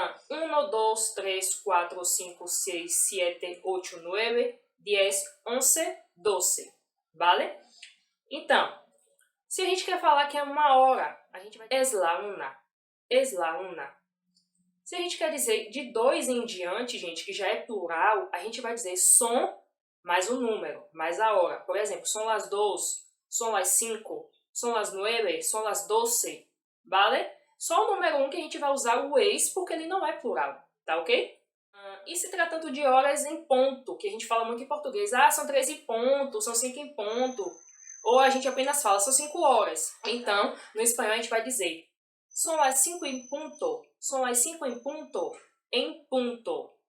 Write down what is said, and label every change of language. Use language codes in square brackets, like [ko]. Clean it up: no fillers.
[pt] 1, 2, 3, 4, 5, 6, 7, 8, 9, 10, 11, 12. Vale? Então, se a gente quer falar que é uma hora, a gente vai dizer [es] es la una. [pt] Se a gente quer dizer de 2 em diante, gente, que já é plural, a gente vai dizer son mais o número, mais a hora. [es] Por exemplo, son las 2, son las 5, son las 9, son las 12, vale? [pt] Só o número 1 que a gente vai usar o ex, porque ele não é plural, tá ok? E se tratando de horas em ponto, que a gente fala muito em português, são 3 em ponto, são 5 em ponto, ou a gente apenas fala, são 5 horas. Então, no espanhol a gente vai dizer, [es] son las 5 en punto, [pt] son las 5 en punto, em punto.